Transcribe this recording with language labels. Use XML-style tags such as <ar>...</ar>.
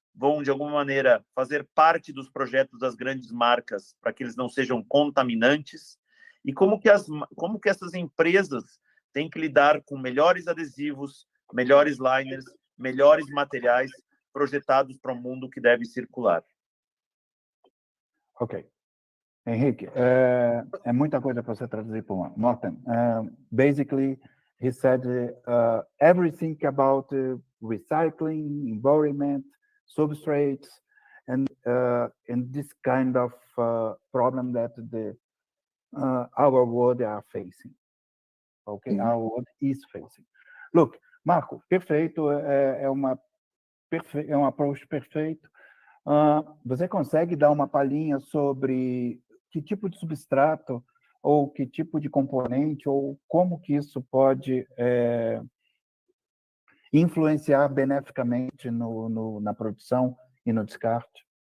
<pt>vão, de alguma maneira, fazer parte dos projetos das grandes marcas para que eles não sejam contaminantes, e como que essas empresas têm que lidar com melhores adesivos, melhores liners, melhores materiais projetados para um mundo que deve circular. Ok. Henrique, é muita coisa para você traduzir para o Morten.</pt> <en>Basically, he said everything about recycling, environment, substrates, and this kind of problem that our world are facing. Okay, our world is facing.</en> <pt>Look, Marco, perfeito, é um approach perfeito. Você consegue dar uma palhinha sobre que tipo de substrato ou que tipo de componente ou como que isso pode influenciar beneficamente na produção e no descarte?</pt>